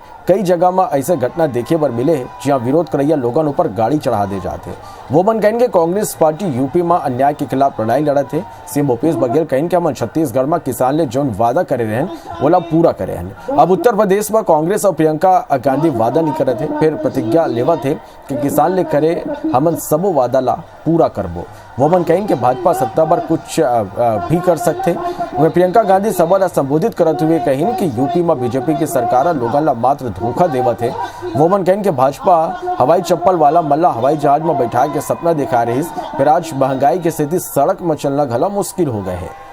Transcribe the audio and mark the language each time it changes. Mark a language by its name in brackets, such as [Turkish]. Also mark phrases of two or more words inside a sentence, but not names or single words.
[Chhattisgarhi] कई जगह में ऐसे घटना देखे बर मिले जहां विरोध करैया लोगों ऊपर गाड़ी चढ़ा दे जाते। वो मन कहेंगे कांग्रेस पार्टी यूपी में अन्याय के खिलाफ लड़ाई लड़त है। सीएम भूपेश बघेल कहें कि हम छत्तीसगढ़ में किसान ले जो वादा करे रहन वो पूरा करे हैं। अब उत्तर प्रदेश में कांग्रेस और प्रियंका गांधी वादा नहीं करते फिर प्रतिज्ञा लेवत है कि किसान ले करे हमन सबो वादा ला पूरा करबो। वोमन कहें कि भाजपा सत्ता पर कुछ भी कर सकते। वह प्रियंका गांधी सभा ला संबोधित करते हुए कहीं कि यूपी में बीजेपी की सरकार लोगों ला मात्र धोखा देवत है। वोमन कहें कि भाजपा हवाई चप्पल वाला मल्ला हवाई जहाज में बैठा के सपना दिखा रही, फिर आज महंगाई की स्थिति सड़क में चलना घला मुश्किल हो गए है।